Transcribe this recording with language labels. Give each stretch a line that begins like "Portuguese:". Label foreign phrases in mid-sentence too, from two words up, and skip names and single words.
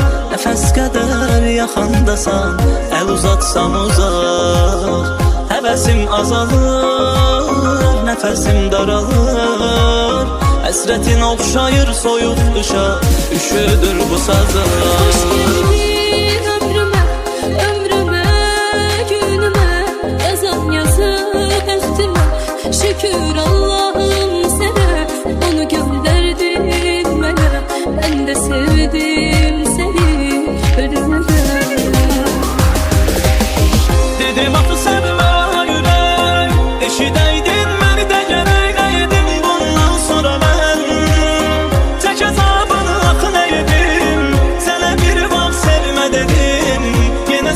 Azerbaijani: Nəfəs qədər yaxındasan, əl uzatsam uzaq Həvəsim azalır, nəfəsim daralır Həsrətin oxşayır soyuq qışa, üşüdür bu sazlar
Turkish: Hoş geldin ömrüme, ömrüme, günüme
Azerbaijani: Yazan yazı bəxtimə şükür Allah'ım sənə Onu göndərdin mənə
Turkish: Ben de sevdim seni ölüme
Azerbaijani: Dedim axı sevmə ürək eşidəydin məni də gərək nə yedim bundan sonra mən tək əzabını axı nə yedim sənə bir vaxt sevmə dedim